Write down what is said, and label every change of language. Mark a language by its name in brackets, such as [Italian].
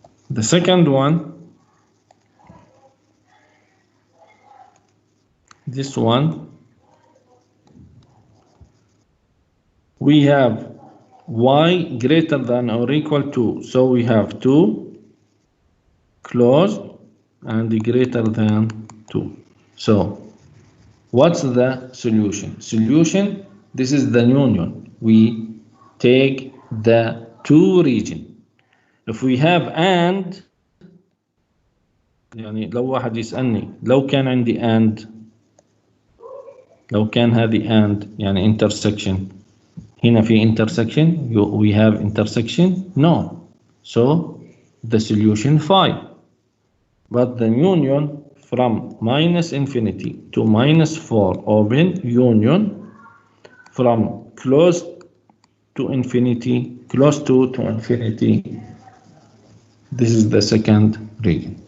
[English] The second one, this one, we have y greater than or equal to, so we have 2 closed and greater than 2. So what's the solution? Solution, this is the union. We take the two region. If we have and, [Arabic] يعني لو واحد يسألني لو كان عندي and، لو كان هذه and يعني intersection، هنا في intersection, [English] we have intersection? No. So the solution 5. But the union from minus infinity to minus 4 open, union from close to infinity, close to infinity, this is the second region.